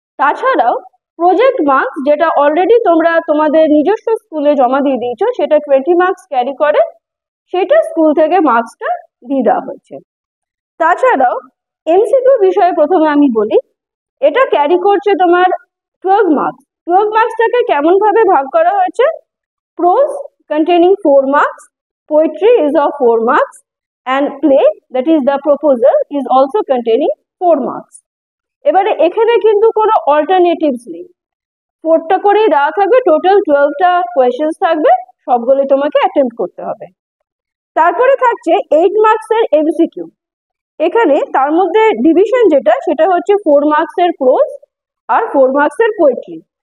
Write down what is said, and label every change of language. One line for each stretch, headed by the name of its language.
Bangla: তাছাড়াও project marks, যেটা already তোমরা তোমাদের নিজস্ব স্কুলে জমা দিয়ে দিয়েছো, সেটা 20 মার্কস ক্যারি করে, সেটা স্কুল থেকে মার্কসটা দিয়ে দেওয়া হয়েছে। তাছাড়াও এমসিকিউ বিষয়ে প্রথমে আমি বলি, এটা ক্যারি করছে তোমার 12 মার্কস। 12 মার্কসটাকে কেমন ভাবে ভাগ করা হয়েছে?
English: Prose containing 4 marks, poetry is of 4 marks, and play, that is the proposal, is also containing 4 marks.
Bangla: এবারে এখানে কিন্তু কোনো অল্টারনেটিভস নেই, 4টা করেই দেওয়া থাকবে, টোটাল 12টা কোয়েশ্চেন্স থাকবে, সবগুলো তোমাকে অ্যাটেম্প্ট করতে হবে। তারপরে থাকছে 8 মার্কসের এমসিকিউ। এখানে তার মধ্যে ডিভিশন যেটা, সেটা হচ্ছে 4 মার্কসের প্রোজ আর 4 মার্কসের পোয়েট্রি।